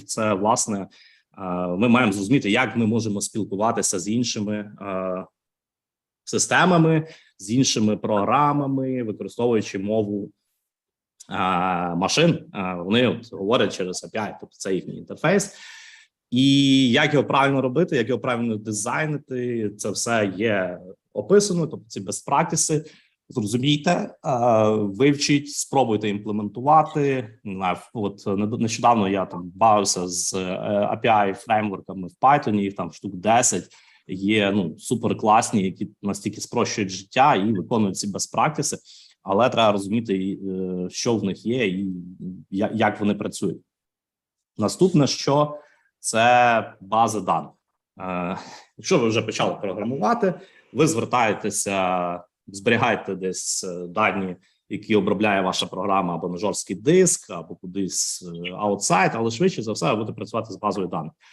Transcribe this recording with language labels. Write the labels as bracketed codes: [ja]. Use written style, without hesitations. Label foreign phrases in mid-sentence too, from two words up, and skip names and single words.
[uk] Це, власне, ми маємо зрозуміти, як ми можемо спілкуватися з іншими системами, з іншими програмами, використовуючи мову машин. Вони говорять через API, тобто це їхній інтерфейс. І як його правильно робити, як його правильно дизайнити, це все є описано, тобто ці [en] best practices. [uk] Зрозумійте, вивчіть, спробуйте імплементувати. От нещодавно я там бавився з API-фреймворками в Python, їх там штук 10, є суперкласні, які настільки спрощують життя і виконують ці [en] best practices, [uk] але треба розуміти, що в них є і як вони працюють. Наступне, що це бази даних. Якщо ви вже почали програмувати, ви звертаєтеся, зберігаєте десь дані, які обробляє ваша програма або на жорсткий диск, або кудись аутсайд, але швидше за все ви будете працювати з базою даних.